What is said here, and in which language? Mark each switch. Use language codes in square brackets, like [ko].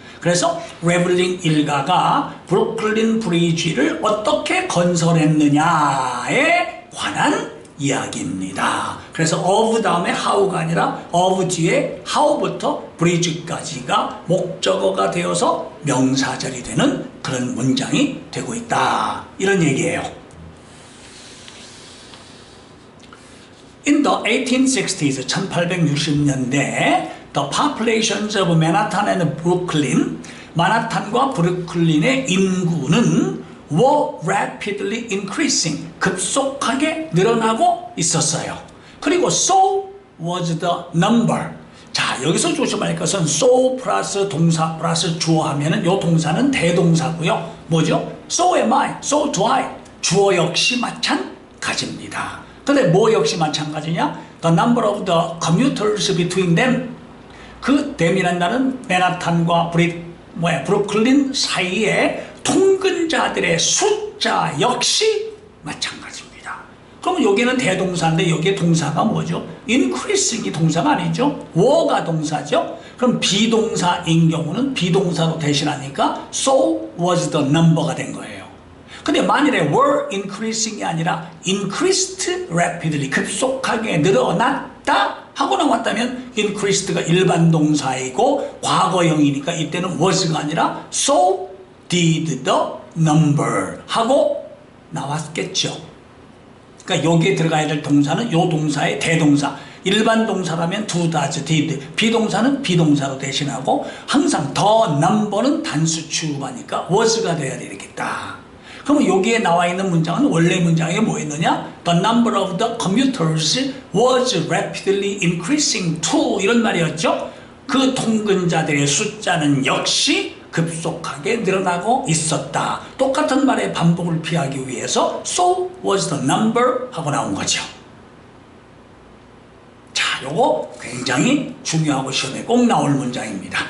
[ko] 그래서 레벨링 일가가 브루클린 브리지를 어떻게 건설했느냐에 관한 이야기입니다. 그래서 of 다음에 how가 아니라 of 뒤에 how부터 bridge까지가 목적어가 되어서 명사절이 되는 그런 문장이 되고 있다. 이런 얘기예요. [en] In the 1860s, [ko] 1860년대 [en] The populations of Manhattan and Brooklyn, [ko] 마나탄과 브루클린의 인구는 [en] were rapidly increasing, [ko] 급속하게 늘어나고 있었어요. 그리고 [en] so was the number. [ko] 자, 여기서 조심할 것은 so 플러스 동사 플러스 주어 하면은 요 동사는 대동사고요. 뭐죠? [en] So am I, so do I. [ko] 주어 역시 마찬가지입니다. 근데 뭐 역시 마찬가지냐? [en] The number of the commuters between them. [ko] 그 them이란 말은 맨하탄과 브루클린 사이에 통근자들의 숫자 역시 마찬가지입니다. 그러면 여기는 대동사인데 여기에 동사가 뭐죠? increasing이 동사가 아니죠? were가 동사죠? 그럼 비동사인 경우는 비동사로 대신하니까 [en] so was the number [ko] 가 된 거예요. 근데 만일에 [en] were increasing [ko] 이 아니라 [en] increased rapidly, [ko] 급속하게 늘어났다 하고 나왔다면 increased가 일반 동사이고 과거형이니까 이때는 was가 아니라 [en] so did the number [ko] 하고 나왔겠죠. 그러니까 여기에 들어가야 될 동사는 요 동사의 대동사. 일반 동사라면 [en] do, does, did. [ko] 비동사는 비동사로 대신하고 항상 the number는 단수 취급하니까 was가 돼야 되겠다. 그러면 여기에 나와 있는 문장은 원래 문장에 뭐 있느냐? [en] The number of the commuters was rapidly increasing to [ko] 이런 말이었죠. 그 통근자들의 숫자는 역시 급속하게 늘어나고 있었다. 똑같은 말의 반복을 피하기 위해서 [en] so was the number [ko] 하고 나온 거죠. 자, 요거 굉장히 중요하고 시험에 꼭 나올 문장입니다.